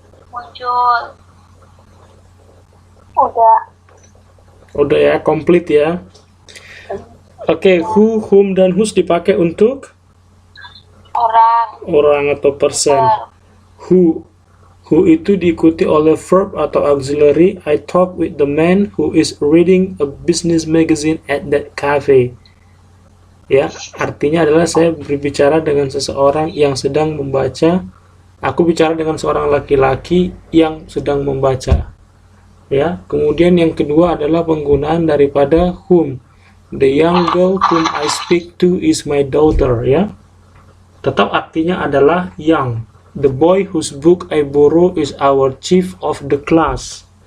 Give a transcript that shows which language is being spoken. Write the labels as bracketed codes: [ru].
[id] Muncul. Udah. Udah ya, komplit ya. Oke, who, whom, dan whose dipakai untuk orang atau person. Who itu diikuti oleh verb atau auxiliary. [en] I talk with the man who is reading a business magazine at that cafe. [id] Ya, artinya adalah saya berbicara dengan seseorang yang sedang membaca. Aku bicara dengan seorang laki-laki yang sedang membaca. Ya, kemudian yang kedua adalah penggunaan daripada whom. The young girl whom I speak to is my daughter. Ya, tetap artinya adalah young. [en] The boy whose book I borrow is our chief of the class.